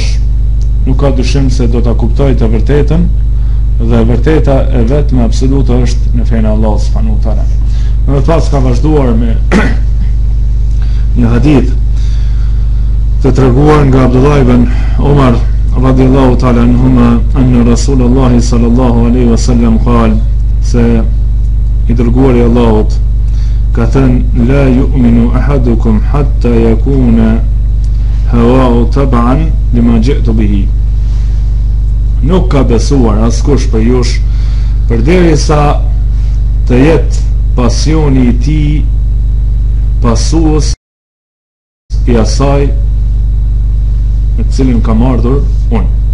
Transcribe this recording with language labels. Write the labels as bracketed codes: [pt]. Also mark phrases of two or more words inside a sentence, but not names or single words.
[sq] Nuk ka dyshim se do ta kuptoj të vërtetën, dhe vërteta e vetme absolute është në fenë Allah [ar] سبحانه وتعالى. [sq] Më pas ka vazhduar me një hadith të treguar nga Abdullah ibn Umar [ar] رضي الله تعالى عنهما أن رسول الله صلى الله عليه وسلم قال, [sq] se i dërguari i Allahut ka thënë [ar] لا يؤمن أحدكم حتى يكون هواه تبعا لما جئت به. [sq] Nuk ka besuar askush për jush përderisa të jetë pasioni i tij pasues i asaj me të cilin kam ardhur unë.